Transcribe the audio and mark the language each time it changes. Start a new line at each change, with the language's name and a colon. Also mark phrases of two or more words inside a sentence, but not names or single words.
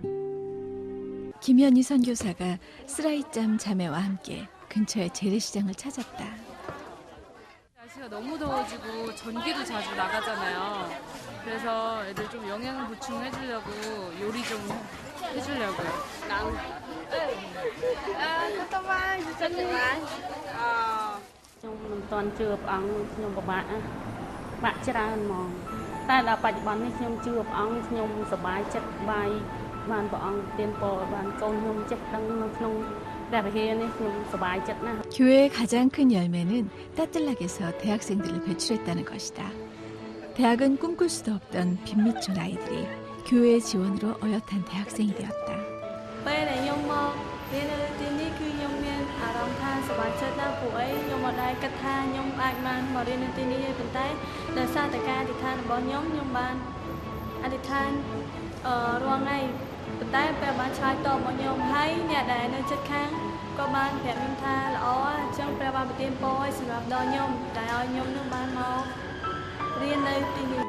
Korean: 김연희 선교사가 쓰라이짬 자매와 함께 근처의 재래시장을 찾았다. 날씨가 너무 더워지고 전기도 자주 나가잖아요. 그래서 애들 좀 영양 보충해주려고 요리 좀 해주려고요.
Khmer: ខ្ញុំមិនទាន់ជឿព្រះអង្គខ្ញុំពិបាកច្រើនហ្មងតែដល់បច្ចុប្បន្ននេះខ្ញុំជឿព្រះអង្គខ្ញុំសប្បាយចិត្តបាយបានព្រះអង្គទានពរបានកូនខ្ញុំចេះដឹងនៅក្នុងព្រះវិហារនេះខ្ញុំសប្បាយចិត្តណាស់
Korean: 교회의 가장 큰 열매는 따뜻락에서 대학생들을 배출했다는 것이다. 대학은 꿈꿀 수도 없던 빈민촌 아이들이 교회의 지원으로 어엿한 대학생이 되었다.
Khmer: ពេលដែលខ្ញុំមករៀននៅទីនេះគឺខ្ញុំមានអារម្មណ៍ថាសប្បាយចិត្តណាស់ព្រោះអីខ្ញុំមិនដែលគិតថាខ្ញុំអាចបានមករៀននៅទីនេះទេប៉ុន្តែដោយសារតែការអធិដ្ឋានរបស់ខ្ញុំបានអធិដ្ឋានរាល់ថ្ងៃប៉ុន្តែពេលបានឆ្លើយតបមកខ្ញុំហើយអ្នកដែលនៅជិតខាងក៏បានប្រាប់ខ្ញុំថាល្អអញ្ចឹងព្រះបានប្រទានពរឲ្យសម្រាប់ដល់ខ្ញុំតែឲ្យខ្ញុំនឹងបានមករៀននៅទីនេះ